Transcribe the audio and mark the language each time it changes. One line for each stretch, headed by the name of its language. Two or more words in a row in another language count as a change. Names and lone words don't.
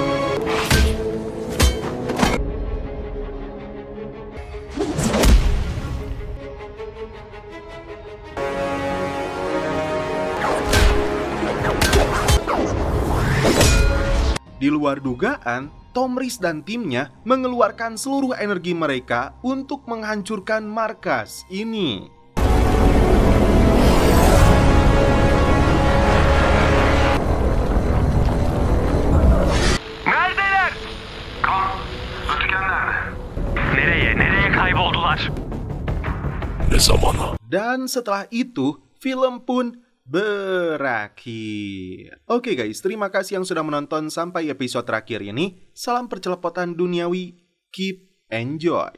Indonesian: Di luar dugaan, Tomris dan timnya mengeluarkan seluruh energi mereka untuk menghancurkan markas ini.
Turkish: Neredeler? Ötken nerede? Nereye kayboldular? Ne zamana?
Indonesian: Dan setelah itu, film pun berakhir. Oke guys, terima kasih yang sudah menonton sampai episode terakhir ini. Salam percelepotan duniawi,
English: keep enjoy.